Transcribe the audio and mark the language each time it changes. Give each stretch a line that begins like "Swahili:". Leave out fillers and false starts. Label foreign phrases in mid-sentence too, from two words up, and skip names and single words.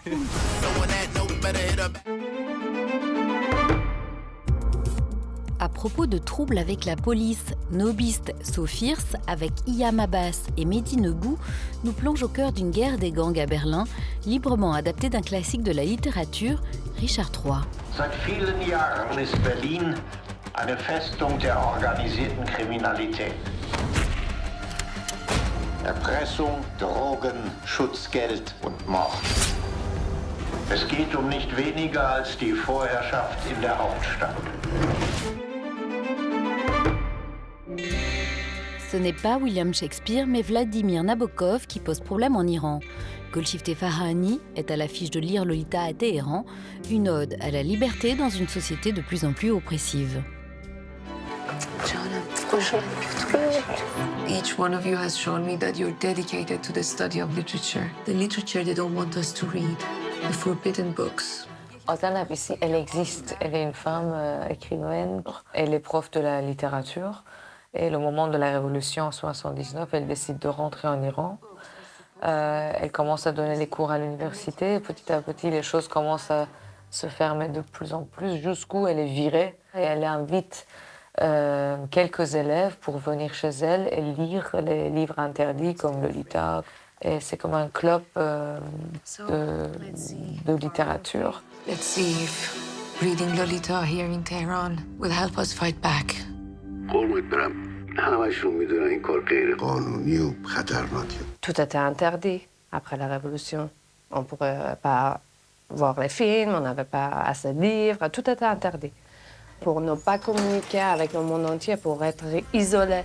French: À propos de troubles avec la police, Nobiste So Fierce, avec Iyam Abbas et Mehdi Nebou, nous plonge au cœur d'une guerre des gangs à Berlin, librement adaptée d'un classique de la littérature, Richard III.
German: Seit vielen Jahren ist Berlin eine Festung der organisierten Kriminalität. Erpressung, Drogen, Schutzgeld und Mord. Es geht nicht weniger als die Vorherrschaft in der Hauptstadt.
French: Ce n'est pas William Shakespeare, mais Vladimir Nabokov qui pose problème en Iran. Golshifteh Farahani est à l'affiche de Lire Lolita à Téhéran, une ode à la liberté dans une société de plus en plus oppressive.
English: Each one of you has shown me that you're dedicated to the study of literature. The literature they don't want us to read. The forbidden books.
French: Oksana Pissi, elle existe. Elle est une femme écrivaine. Elle est prof de la littérature. Et le moment de la révolution en 1979, elle décide de rentrer en Iran. Elle commence à donner des cours à l'université. Petit à petit, les choses commencent à se fermer de plus en plus jusqu'où elle est virée. Et elle invite quelques élèves pour venir chez elle et lire les livres interdits comme Lolita. Et c'est comme un club de littérature.
English: Let's see if reading Lolita here in Tehran will help us fight back.
French: Tout était interdit après la Révolution. On ne pourrait pas voir les films, on n'avait pas assez de livres, tout était interdit. Pour ne pas communiquer avec le monde entier, pour être isolés.